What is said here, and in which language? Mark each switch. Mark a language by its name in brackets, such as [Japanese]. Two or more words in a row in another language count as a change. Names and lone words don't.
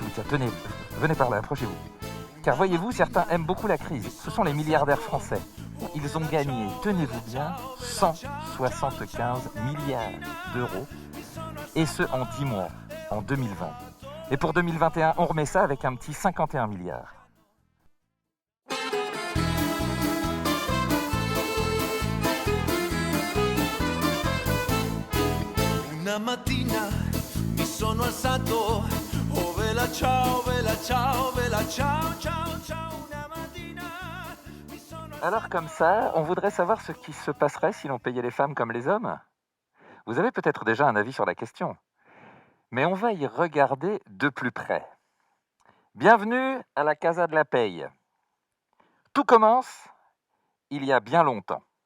[French] Tenez, venez par là, approchez-vous. Car voyez-vous, certains aiment beaucoup la crise. Ce sont les milliardaires français. Ils ont gagné, tenez-vous bien, 175 milliards d'euros, et ce en 10 mois, en 2020. Et pour 2021, on remet ça avec un petit 51 milliards. [Italian] Una mattina mi sono alzato, oh vela ciao, vela ciao, vela ciao, ciao, ciao. Una mattina mi sono alzato. [French] Alors comme ça, on voudrait savoir ce qui se passerait si l'on payait les femmes comme les hommes. Vous avez peut-être déjà un avis sur la question, mais on va y regarder de plus près. Bienvenue à la Casa de la Paye. Tout commence il y a bien longtemps.